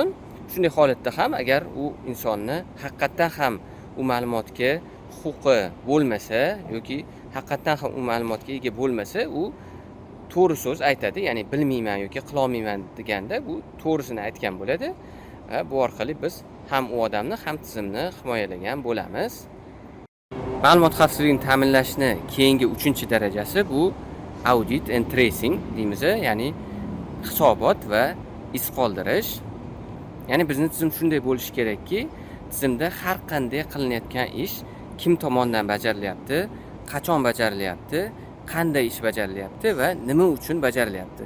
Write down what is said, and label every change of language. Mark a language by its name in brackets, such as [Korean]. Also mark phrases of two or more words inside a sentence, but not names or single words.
[Uzbek] Shunday holatda ham agar u insonni haqiqatan ham u ma'lumotga huquqi bo'lmasa yoki haqiqatan ham u ma'lumotga ega bo'lmasa, u to'g'ri so'z aytadi, ya'ni bilmayman yoki qila olmayman deganda bu to'g'risini aytgan bo'ladi. Bu orqali biz ham u odamni, ham tizimni himoyalagan bo'lamiz. Ma'lumot xavfsizligini ta'minlashni keyingi 3-darajasi bu [English] audit and tracing [Uzbek] deymiz, ya'ni hisobot va iz qoldirish. Ya'ni bizning tizim shunday bo'lishi kerakki, tizimda har qanday qilinayotgan ish kim tomonidan bajarilyapti, qachon bajarilyapti, qanday ish bajarilyapti va nima uchun bajarilyapti.